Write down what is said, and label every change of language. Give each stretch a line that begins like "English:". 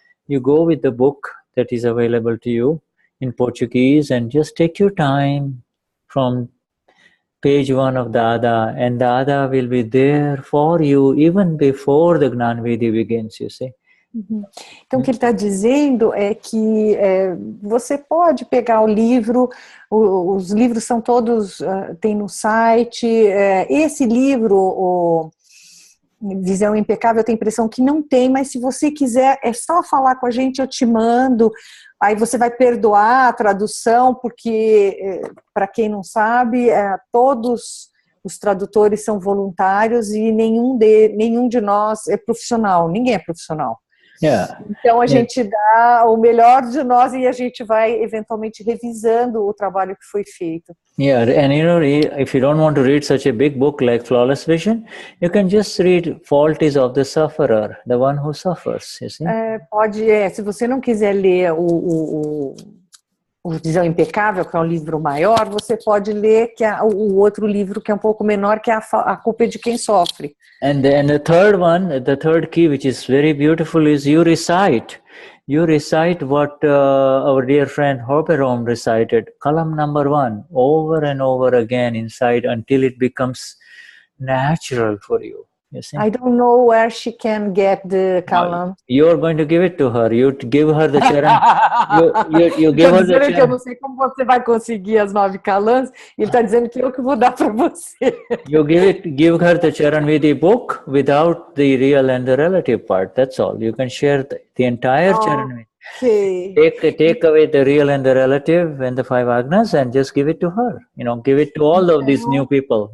English: You go with the book that is available to you in Portuguese and just take your time from page 1 of Dada, and Dada will be there for you even before the Gnani Vidhi begins, you see.
Portuguese: Então, o que ele está dizendo é que você pode pegar o livro, os livros são todos, tem no site, esse livro, o Visão Impecável, eu tenho a impressão que não tem, mas se você quiser, é só falar com a gente, eu te mando, aí você vai perdoar a tradução, porque, para quem não sabe, todos os tradutores são voluntários e nenhum de nós é profissional, ninguém é profissional.
English: Yeah.
Portuguese: Então a gente dá o melhor de nós e a gente vai eventualmente revisando o trabalho que foi feito.
English: Yeah, and you know, if you don't want to read such a big book like Flawless Vision, you can just read Fault is of the Sufferer, the one who suffers, you see?
Portuguese: Se você não quiser ler o Visão Impecável, que é um livro maior, você pode ler o outro livro que é um pouco menor, que é A Culpa é de Quem Sofre.
English: And the third one, the third key, which is very beautiful, is you recite what our dear friend Hopperome recited, column number 1, over and over again inside until it becomes natural for you. You see? I don't know where she can get the column. You're going to give it to her. You give her the charan. you give her the charan.
Portuguese: Que eu não sei como você vai conseguir as 9 calãs. Ele está dizendo que eu que vou dar para você.
English: You give her the charan with the book without the real and the relative part. That's all. You can share the entire charan with. Okay. Take away the real and the relative and the 5 agnas and just give it to her. You know, give it to all of these new people.